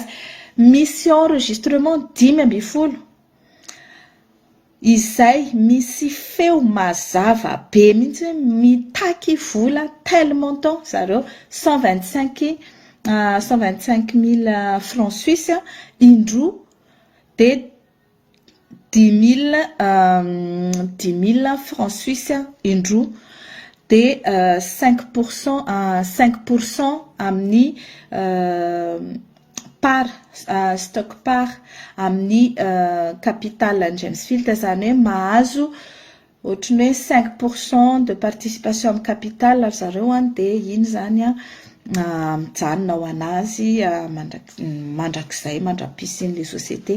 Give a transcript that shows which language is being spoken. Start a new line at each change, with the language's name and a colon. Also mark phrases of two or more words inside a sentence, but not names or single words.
Malagasy: Misy enregistrement 5 izay misy feo mazava be mihitsy hoe mitaky vola
French: tel montant
Malagasy: zareo 125 000 francs suisses indroa dia 10 000 francs suisses indroa. de 5% amin'ny part stock part amin'ny capital Jamesfield, zany hoe mahazo ohatrany hoe
French: 5% de participation
Malagasy: amin'ny capital ry zareo de iny zany mijanona ho anazy mandrakizay mandra-pisiny
French: les sociétés.